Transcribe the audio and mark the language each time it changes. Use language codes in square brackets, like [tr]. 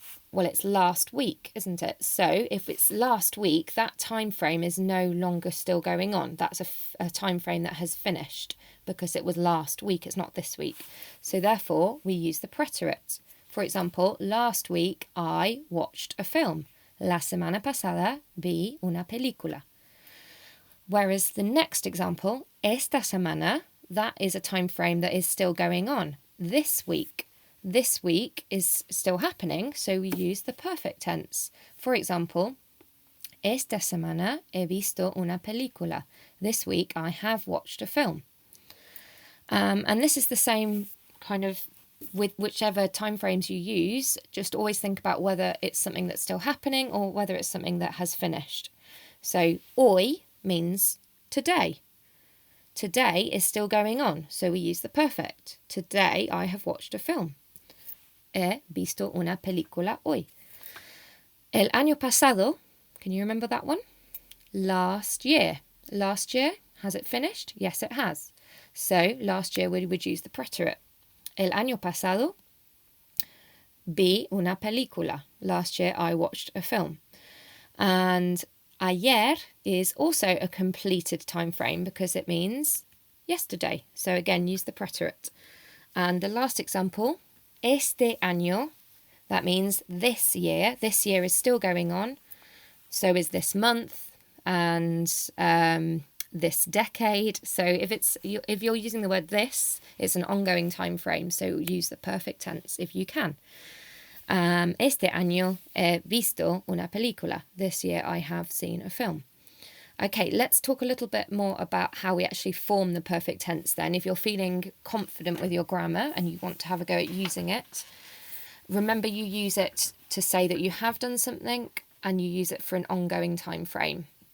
[en] Well, it's last week, isn't it? So if it's last week, that time frame is no longer still going on. That's a time frame that has finished because it was last week. It's not this week. So therefore, we use the preterite. For example, last week I watched a film. [es] La semana pasada vi una película. [en] Whereas the next example, [es] esta semana, [en] that is a time frame that is still going on. This week is still happening, so we use the perfect tense. For example, [es] esta semana he visto una película. [en] This week I have watched a film. And this is the same kind of with whichever time frames you use. Just always think about whether it's something that's still happening or whether it's something that has finished. So hoy means today. Today is still going on, so we use the perfect. Today I have watched a film. [es] He visto una película hoy. El año pasado, [en] can you remember that one? Last year. Last year, has it finished? Yes, it has. So last year we would use the preterite. [es] El año pasado vi una película. [en] Last year I watched a film. And ayer is also a completed time frame because it means yesterday. So again, use the preterite. And the last example, [es] este año, [en] that means this year. This year is still going on. So is this month and this decade. So if you're using the word this, it's an ongoing time frame. So use the perfect tense if you can. [es] Este año he visto una película. [en] This year I have seen a film. Okay, let's talk a little bit more about how we actually form the perfect tense then. If you're feeling confident with your grammar and you want to have a go at using it, remember you use it to say that you have done something and you use it for an ongoing time frame.